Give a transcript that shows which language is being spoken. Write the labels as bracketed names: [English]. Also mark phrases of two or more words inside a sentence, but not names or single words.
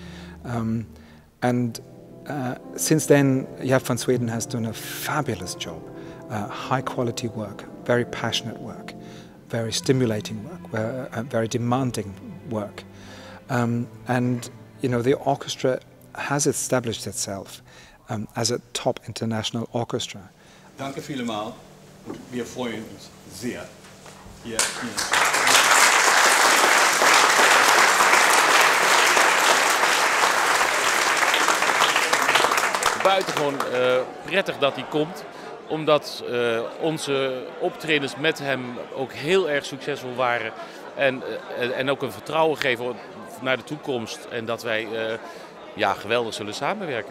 [English] Since then, Jaap van Zweden has done a fabulous job. High quality work, very passionate work, very stimulating work, very demanding work. And you know, the orchestra has established itself as a top international orchestra. [German] Danke vielmals. Wir freuen uns sehr. [Dutch] Buitengewoon prettig dat hij komt, omdat onze optredens met hem ook heel erg succesvol waren en ook een vertrouwen geven naar de toekomst en dat wij geweldig zullen samenwerken.